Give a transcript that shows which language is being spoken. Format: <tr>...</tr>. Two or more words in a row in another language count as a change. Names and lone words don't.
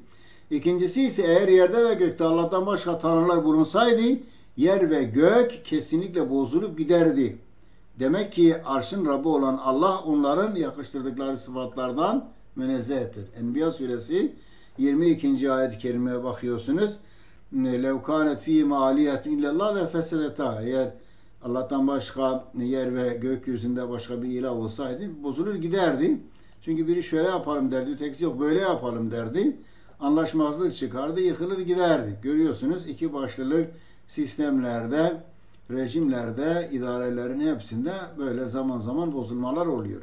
<tr>İkincisi ise eğer yerde ve gökte Allah'tan başka tanrılar bulunsaydı yer ve gök kesinlikle bozulup giderdi. Demek ki arşın Rabbi olan Allah onların yakıştırdıkları sıfatlardan münezzehtir. Enbiya suresi 22. ayet-i kerimeye bakıyorsunuz.</tr> <ar>لَوْ كَانَتْ ف۪يهِمَا عَلِيَةٌ اِلَّا اللّٰهِ لَفَسَدَتَا.</ar> <tr>Eğer Allah'tan başka yer ve gökyüzünde başka bir ilah olsaydı bozulur giderdi. Çünkü biri şöyle yapalım derdi, ötekisi yok böyle yapalım derdi. Anlaşmazlık çıkardı, yıkılır giderdi. Görüyorsunuz iki başlılık sistemlerde, rejimlerde, idarelerin hepsinde böyle zaman zaman bozulmalar oluyor.</tr>